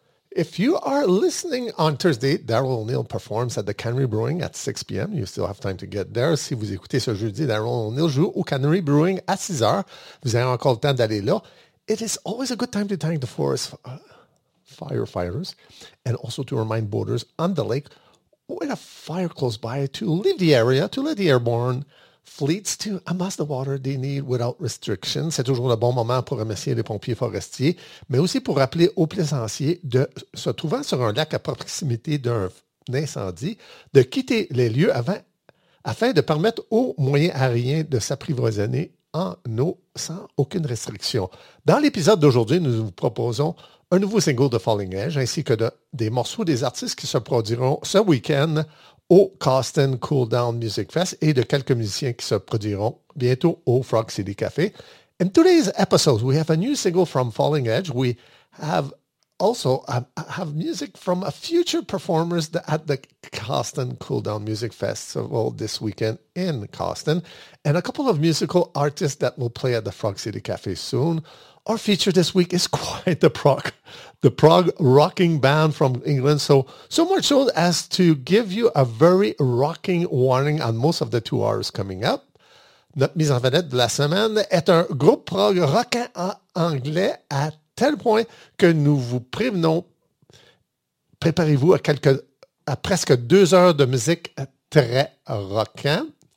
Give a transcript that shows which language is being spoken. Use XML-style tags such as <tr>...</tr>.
<en>If you are listening on Thursday, Daryl O'Neill performs at the Canary Brewing at 6 p.m. You still have time to get there.</en> <fr>Si vous écoutez ce jeudi, Daryl O'Neill joue au Canary Brewing à 6 heures. Vous avez encore le temps d'aller là.</fr> <en>It is always a good time to thank the forest firefighters and also to remind boaters on the lake with a fire close by to leave the area, to let the airborne fleets to amass the water they need without restriction.</en> <fr>C'est toujours le bon moment pour remercier les pompiers forestiers, mais aussi pour rappeler aux plaisanciers de se trouvant sur un lac à proximité d'un incendie, de quitter les lieux afin de permettre aux moyens aériens de s'apprivoiser en eau sans aucune restriction. Dans l'épisode d'aujourd'hui, nous vous proposons un nouveau single de Falling Edge, ainsi que des morceaux des artistes qui se produiront ce week-end au Causton Cool Down Music Fest et de quelques musiciens qui se produiront bientôt au Frog City Café.</fr> <en>In today's episode, we have a new single from Falling Edge. We have also have music from a future performers at the Causton Cool Down Music Festival this weekend in Causton, and a couple of musical artists that will play at the Frog City Café soon. Our feature this week is quite the prog rocking band from England. So much so as to give you a very rocking warning on most of the 2 hours coming up.</en> <fr>Notre mise en vedette de la semaine est un groupe prog rockin' anglais à tel point que nous vous prévenons. Préparez-vous à presque 2 heures de musique très rockin'.</fr>